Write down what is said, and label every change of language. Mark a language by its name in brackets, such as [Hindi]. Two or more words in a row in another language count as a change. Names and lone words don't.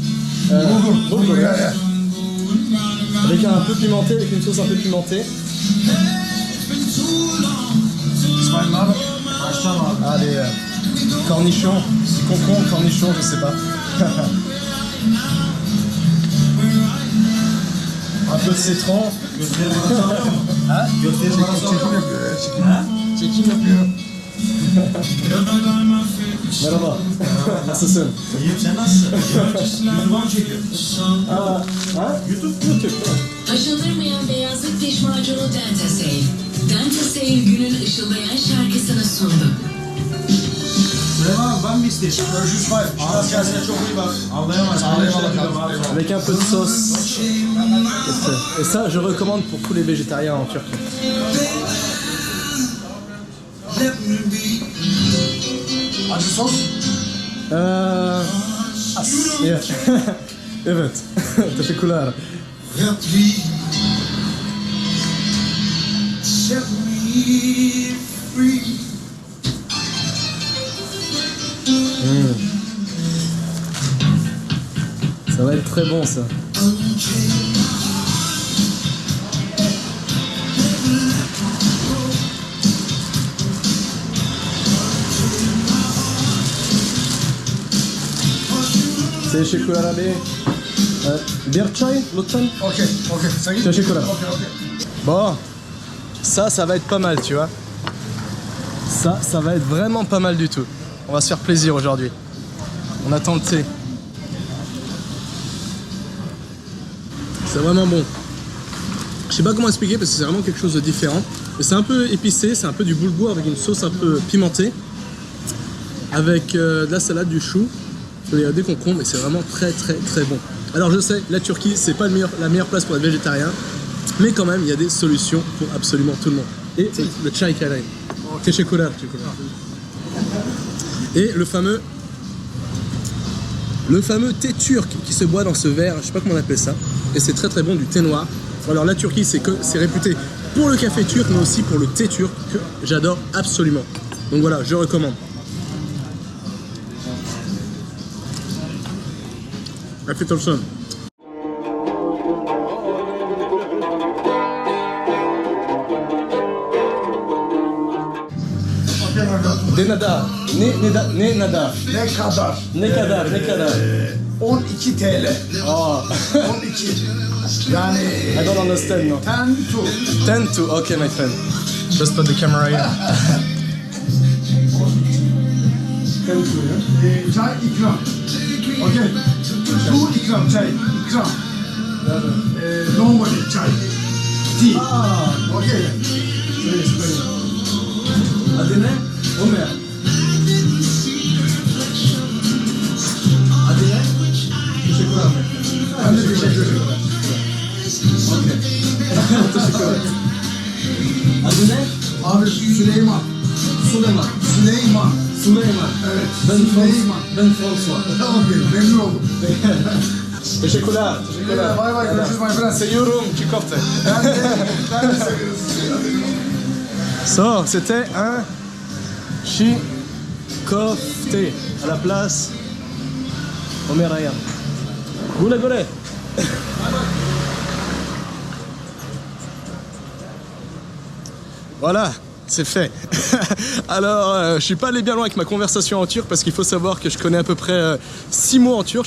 [French] Avec un peu pimenté, avec une sauce un peu pimentée. Ah, des cornichons, concombres, cornichons, je sais pas. Un peu de citron. [Turkish] Ha? Çekim yapıyor. Merhaba. Nasılsın? İyiyim, sen nasılsın? YouTube'a mı çekiyorsun? YouTube. Aşıldırmayan beyazlık diş macunu Dentasail. Dentasail günün ışıldayan şarkısını sundu. Süleyman abi, ben mi isteyeyim? Görüşürüz, bay. Biraz kendine çok iyi bak. Anlayamaz. [French] Avec un peu de sauce. Et ça, je recommande pour tous les végétariens en Turquie. [Turkish] Acı sos. Yeah. Evet. Teşekkürler. [English] Set me free. [French] Ça va être très bon ça. [Turkish] Teşekkürler abi. Bir çay lütfen. Okey. Sen git. Teşekkürler. Okey. [French] Bon, ça va être pas mal, tu vois. Ça va être vraiment pas mal du tout. On va se faire plaisir aujourd'hui. On attend le thé. C'est vraiment bon. Je sais pas comment expliquer parce que c'est vraiment quelque chose de différent. Mais c'est un peu épicé, c'est un peu du boulgour avec une sauce un peu pimentée. Avec de la salade, du chou, et des concombres et c'est vraiment très très très bon. Alors je sais, la Turquie c'est pas la meilleure place pour être végétarien. Mais quand même, il y a des solutions pour absolument tout le monde. Et le chai karay. Teşekkürler. Et le fameux thé turc qui se boit dans ce verre, je sais pas comment on appelle ça. Et c'est très très bon, du thé noir. Alors la Turquie, c'est réputé pour le café turc, mais aussi pour le thé turc que j'adore absolument. Donc voilà, je recommande. [Turkish] Afiyet olsun. Ne kadar? Ne kadar? 12 TL. Oh. 12. Yani [English] I don't understand no. 10 to. 10 to, okay my friend. Just put the camera in. 10 to, yeah? [Turkish] Çay ikram. Okey. Su ikram, çay ikram. [English] Normally çay. Tea. [Turkish] Okey. Adı ne? Ömer. Adı ne? Teşekkürler. Ben de teşekkür ederim. Okay. Teşekkürler. Adı ne? Abi Süleyman. Süleyman. Evet. Ben François. Okey. Memnun oldum. Teşekkürler. Bay bay. Görüşürüz [English] my friend. [Turkish] Seviyorum çiğ köfte. Ben de seviyorum. [French] So, c'était un [Turkish] çiğ köfte [French] à la place Ömer Hayyam. [Turkish] Güle güle. [French] Voilà, c'est fait. Alors, je suis pas allé bien loin avec ma conversation en turc parce qu'il faut savoir que je connais à peu près 6 mots en turc.